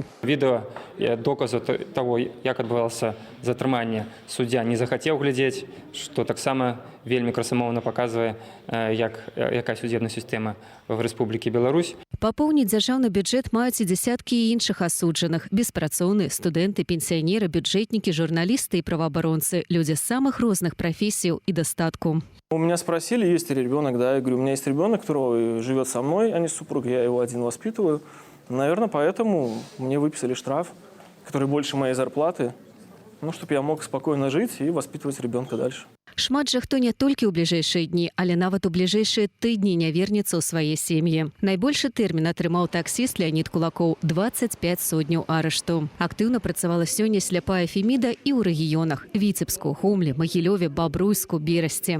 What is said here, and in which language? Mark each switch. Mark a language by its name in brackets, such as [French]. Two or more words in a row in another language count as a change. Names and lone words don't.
[Belarusian] Відэо доказу того, як адбывалася затрыманне, суддзя не захацеў глядзець, што таксама вельмі красамоўна паказвае, якая судебная сістэма в Рэспублікі Беларусь. Папоўніць дзяржаўны бюджэт маюць і дзясяткі іншых асуджаных. Беспрацоўныя, студэнты, пенсіянеры, бюджэтнікі, журналісты і праваабаронцы. Людзі з самых розных прафесій і дастатку. [Russian] У меня спросили, есть ли ребенок, да, я говорю, у меня есть ребенок, который живет со мной, а не с супругой, я его один воспитываю. Наверное, поэтому мне выписали штраф, который больше моей зарплаты, чтобы я мог спокойно жить и воспитывать ребенка дальше. [Belarusian] Шмат жа хто не толькі ў бліжэйшыя дні, але нават у бліжэйшыя тыдні не вернецца ў свае сем'і. Найбольшы тэрмін атрымаў таксіст Леонід Кулакоў – 25 сотняў арышту. Актыўна працавала сёння сляпая Феміда і ў рэгіёнах – Віцебску, Гомлі, Магілёве, Бабруйску, Берасці.